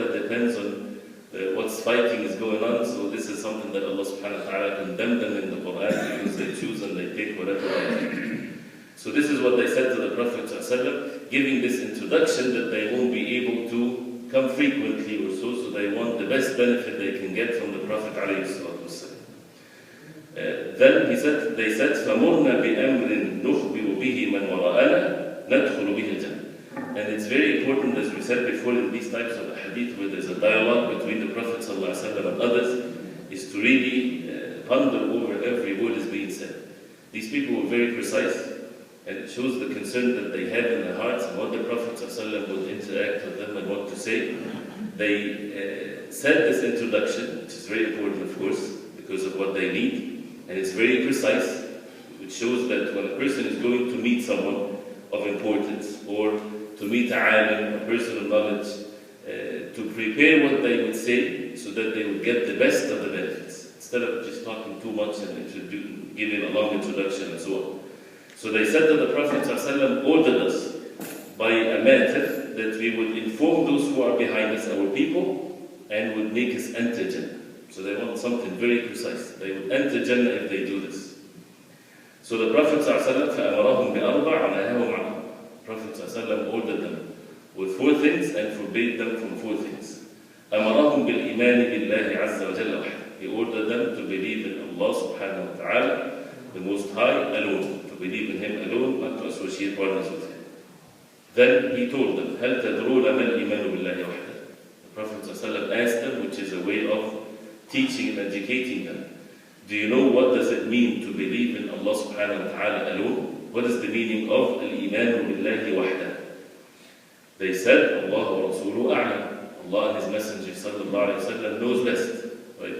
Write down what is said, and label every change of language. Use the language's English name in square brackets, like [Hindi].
[English] It depends on what's fighting is going on. So this is something that Allah subhanahu wa ta'ala condemned them in the Quran, because they choose and they take whatever they take. So this is what they said to the Prophet ﷺ, giving this introduction that they won't be able to come frequently or so they want the best benefit they can get from the Prophet ﷺ. Then they said, [Arabic] فَمُرْنَا بِأَمْرٍ نُخْبِرُ بِهِ مَنْ وَرَأَنَا نَدْخُلُ بِهِ الْجَنَّةِ. [English] And it's very important, as we said before, in these types of hadith where there's a dialogue between the Prophet ﷺ and others, is to really ponder over every word is being said. These people were very precise, and it shows the concern that they have in their hearts and what the Prophet ﷺ would interact with them and what to say. They said this introduction, which is very important, of course, because of what they need, and it's very precise, which shows that when a person is going to meet someone of importance or to meet a alim, a person of knowledge, to prepare what they would say so that they would get the best of the benefits, instead of just talking too much and giving a long introduction and so on. So they said that the Prophet ﷺ ordered us by a matter that we would inform those who are behind us, our people, and would make us enter Jannah. So they want something very precise. They would enter Jannah if they do this. So the Prophet ﷺ [Arabic] فَأَمَرَهُمْ بِأَرْبَعٍ وَنَهَاهُمْ عَنْ أَرْبَعٍ. [English] Prophet ﷺ ordered them with 4 things and forbade them from 4 things. [Arabic] أَمَرَهُمْ بِالْإِيمَانِ بِاللَّهِ عَزَّ وَجَلَّ وَحْدَهُ. [English] He ordered them to believe in Allah subhanahu wa ta'ala, the Most High, alone. To believe in Him alone, not to associate partners with Him. Then He told them, [Arabic] هَلْ تَدْرُونَ مَا الْإِيمَانُ بِاللَّهِ وَحْدَهُ. [English] The Prophet ﷺ asked them, which is a way of teaching and educating them. Do you know what does it mean to believe in Allah subhanahu wa ta'ala alone? What is the meaning of [Arabic] al-imanu billahi wahda? [English] They said, [Arabic] Allah wa Rasuluhu a'lam. [English] Allah and His Messenger sallallahu alayhi wa sallam knows best. Right?